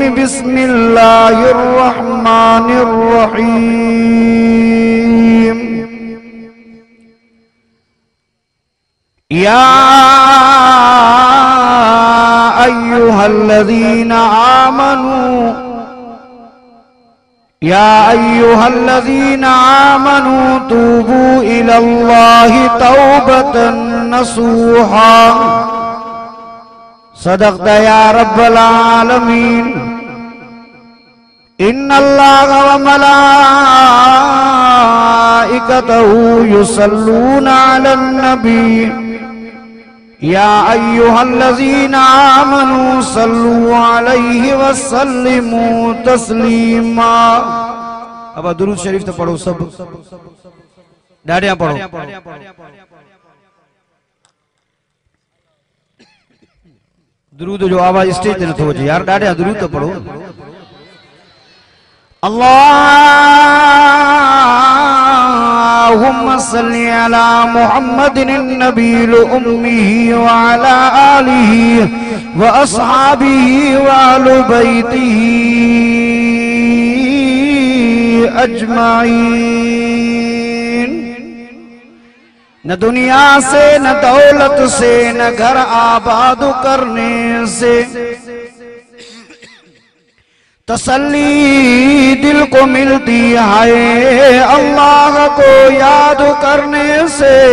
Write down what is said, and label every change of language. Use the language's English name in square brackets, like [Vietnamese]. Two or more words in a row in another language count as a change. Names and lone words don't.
[Arabic] بسم الله الرحمن الرحيم. يا أيها الذين آمنوا توبوا إلى الله توبة نصوحا. صدقت يا رب العالمين. إن الله وملائكته يصلون على النبي. يا أيها الذين آمنوا صلوا عليه وسلموا تسليما. [Punjabi] ਅਬ ਦਰੂਦ ਸ਼ਰੀਫ਼ ਤੋ ਪੜ੍ਹੋ, ਸਬ ਡਾਢੀਆਂ ਪੜ੍ਹੋ। ਦਰੂਦ ਜੋ ਆਵਾਜ਼ ਸਟੇਜ ਤੇ ਨਥੋ ਅੱਚੇ ਯਾਰ, ਡਾਢੀਆਂ ਦਰੂਦ ਤੋ ਪੜ੍ਹੋ। [Arabic] اللهم صل على محمد النبي الأمي وعلى آله وأصحابه وأهل بيته أجمعين. [Hindi] न दुनिया से न दौलत से न घर आबाद करने से तसल्ली दिल को मिलती है, अल्लाह को याद करने से।